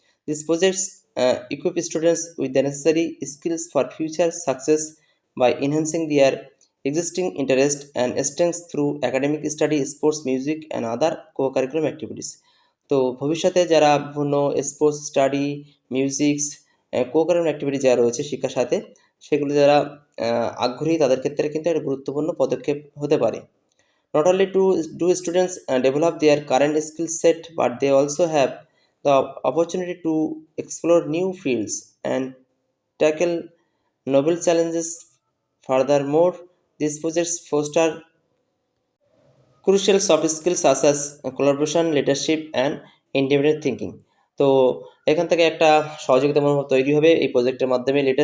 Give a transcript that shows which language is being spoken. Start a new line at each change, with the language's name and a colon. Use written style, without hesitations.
English: This projects equip students with the necessary skills for future success by enhancing their existing interest and strengths through academic study, sports, music and other co-curriculum activities.
Bangla: তো ভবিষ্যতে যারা বিভিন্ন sports, study, মিউজিক্স, কো-কারিকুলাম activity যা রয়েছে শিক্ষার সাথে, সেগুলো যারা আগ্রহী তাদের ক্ষেত্রে কিন্তু একটা গুরুত্বপূর্ণ পদক্ষেপ হতে পারে।
English: Not only do students develop their current skill set, but they also have the opportunity to explore new fields and tackle novel challenges. Furthermore, These projects foster crucial soft skills such as collaboration, leadership and independent thinking.
Bangla: তো এখান থেকে একটা সহযোগিতা মনোভাব তৈরি হবে এই প্রজেক্টের মাধ্যমে।